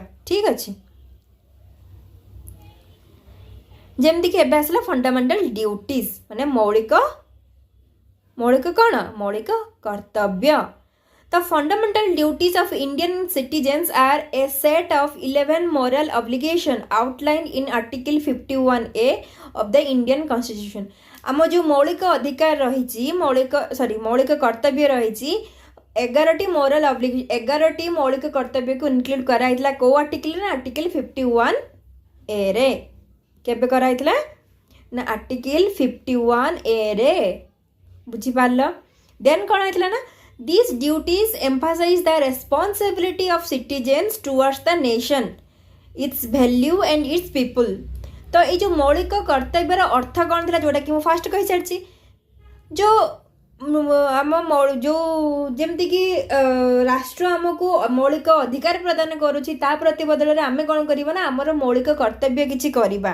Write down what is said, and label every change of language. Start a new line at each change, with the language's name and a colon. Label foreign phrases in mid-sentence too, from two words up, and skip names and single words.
Odia: ଠିକ୍ ଅଛି। ଯେମିତିକି ଏବେ ଆସିଲା
English: fundamental duties
Odia: ମାନେ ମୌଳିକ କ'ଣ ମୌଳିକ କର୍ତ୍ତବ୍ୟ।
English: ତ fundamental duties of Indian citizens are a set of 11 moral obligation outlined in Article 51A of the Indian Constitution।
Odia: ଆମ ଯେଉଁ ମୌଳିକ ଅଧିକାର ରହିଛି ମୌଳିକ କର୍ତ୍ତବ୍ୟ ରହିଛି 11ଟି ମୌଳିକ କର୍ତ୍ତବ୍ୟକୁ ଇନକ୍ଲୁଡ୍ କରାଯାଇଥିଲା କେଉଁ ଆର୍ଟିକଲରେ ନା ଆର୍ଟିକଲ 51A ରେ। କେବେ କରାଯାଇଥିଲା ନା ଆର୍ଟିକଲ 51A ରେ। ବୁଝିପାରିଲ? ଦେନ୍ କ'ଣ ହେଇଥିଲା ନା
English: these duties emphasize the responsibility of citizens towards the nation, its value and its people।
Odia: ତ ଏଇ ଯେଉଁ ମୌଳିକ କର୍ତ୍ତବ୍ୟର ଅର୍ଥ କ'ଣ ଥିଲା ଯେଉଁଟାକି ମୁଁ ଫାଷ୍ଟ କହିସାରିଛି ଯେଉଁ ଯେମିତିକି ରାଷ୍ଟ୍ର ଆମକୁ ମୌଳିକ ଅଧିକାର ପ୍ରଦାନ କରୁଛି ତା ପ୍ରତିବଦଳରେ ଆମେ କ'ଣ କରିବା ନା ଆମର ମୌଳିକ କର୍ତ୍ତବ୍ୟ କିଛି କରିବା।